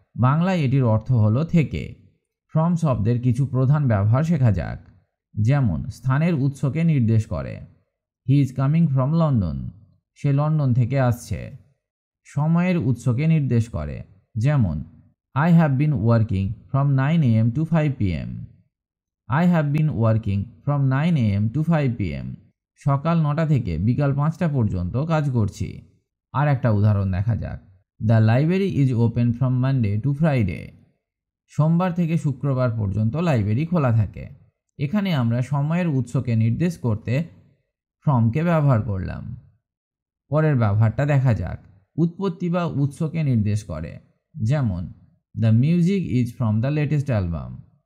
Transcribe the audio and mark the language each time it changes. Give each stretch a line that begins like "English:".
Bangla: বাংলায় এটির অর্থ হলো থেকে। ফ্রম শব্দের কিছু প্রধান ব্যবহার শেখা যাক। যেমন স্থানের উৎসকে নির্দেশ করে,
English: He is coming from London.
Bangla: Say London থেকে আসছে। সময়ের উৎসকে নির্দেশ করে, যেমন
English: I have been working from 9 AM to 5 PM। I have been working from 9 AM to 5 PM.
Bangla: সকাল 9টা থেকে বিকাল 5টা পর্যন্ত কাজ করছি। আর একটা উদাহরণ দেখা যাক।
English: The library is open from Monday to Friday.
Bangla: সোমবার থেকে শুক্রবার পর্যন্ত লাইব্রেরি খোলা থাকে। এখানে আমরা সময়ের উৎসকে নির্দেশ করতে ফ্রমকে ব্যবহার করলাম। পরের ব্যবহারটা দেখা যাক। উৎপত্তি বা উৎসকে নির্দেশ করে, যেমন
English: The music is from the latest album.